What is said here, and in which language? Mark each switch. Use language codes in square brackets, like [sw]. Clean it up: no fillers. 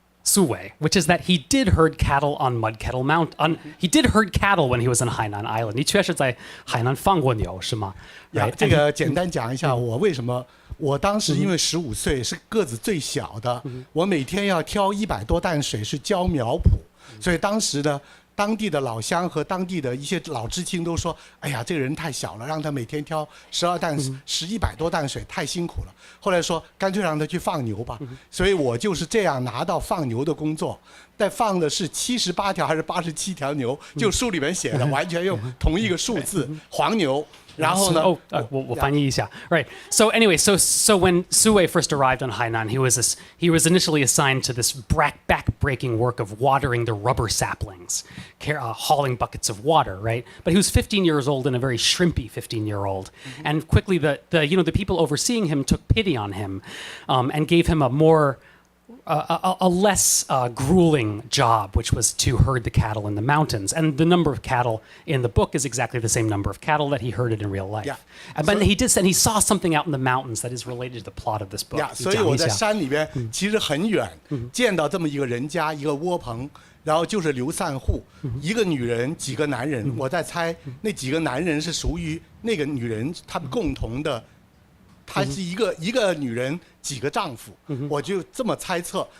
[en] Su Wei, which is that he did herd cattle on Mud Kettle Mount. He did herd cattle when he was in Hainan Island. [zh] 你确实在海南放过牛是吗？ [en] Right? [zh] 这个简单讲一下，我为什么我当时因为15岁是个子最小的，我每天要挑100多担水是教苗圃，所以当时的当地的老乡和当地的一些老知青都说：“哎呀，这个人太小了，让他每天挑100多担水太辛苦了。” 后来说干脆让他去放牛吧，所以我就是这样拿到放牛的工作。但放的是78条还是87条牛，就书里面写的，完全用同一个数字黄牛。然后呢？我翻译一下。Right. [en] So anyway, so when Su Wei first arrived on Hainan, he was initially assigned to this back-breaking work of watering the rubber saplings, hauling buckets of water. Right. But he was 15 years old and a very shrimpy 15-year-old, and quickly the people overseeing him took pity on him, and gave him a less grueling job, which was to herd the cattle in the mountains. And the number of cattle in the book is exactly the same number of cattle that he herded in real life. Yeah. But he did, and he saw something out in the mountains that is related to the plot of this book. [zh] 所以我在山里边其实很远，见到这么一个人家，一个窝棚，然后就是流散户，一个女人，几个男人。我在猜那几个男人是属于那个女人他们共同的。她是一个女人几个丈夫，我就这么猜测。